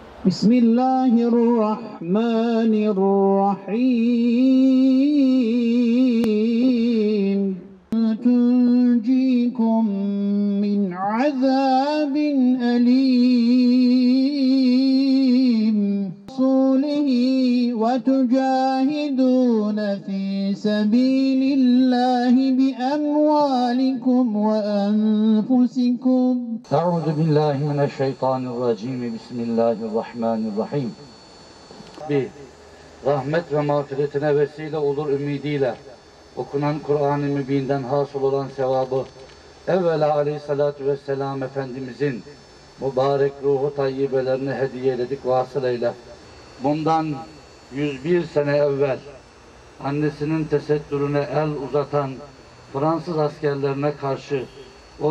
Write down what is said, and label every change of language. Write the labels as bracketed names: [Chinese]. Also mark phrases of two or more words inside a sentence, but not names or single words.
[Arabic] بسم الله الرحمن الرحيم تنجيكم من عذاب أليم رسوله وتجاهدون في سبيل الله بأموالكم وأنفسكم أعوذ بالله من الشيطان الرجيم. بسم الله الرحمن الرحيم. [Turkish] Rahmet ve mağfiretine vesile olur ümidiyle okunan Kur'an-ı Mübin'den hasıl olan sevabı evvela [Arabic] عليه الصلاة والسلام [Turkish] Efendimizin mübarek ruhu tayyibelerine hediye ededik, vasıl eyle. Bundan 101 sene evvel annesinin tesettürüne el uzatan Fransız askerlerine karşı, o